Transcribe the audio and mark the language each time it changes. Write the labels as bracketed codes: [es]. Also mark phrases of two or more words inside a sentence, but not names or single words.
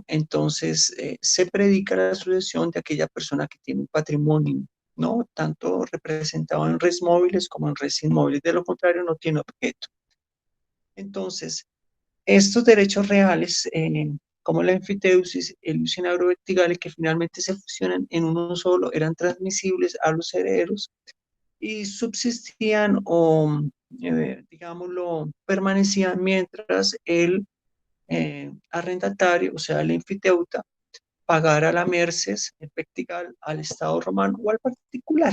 [es] Entonces, se predica la sucesión de aquella persona que tiene un patrimonio, ¿no? Tanto representado en res móviles como en res inmóviles. De lo contrario, no tiene objeto. Entonces, estos derechos reales, como la enfiteusis, el [la] ius in agro vectigali, [es] que finalmente se fusionan en uno solo, eran transmisibles a los herederos y subsistían o, digámoslo, permanecían mientras el arrendatario, o sea, el enfiteuta, pagara la merces, el vectigal, al Estado romano o al particular.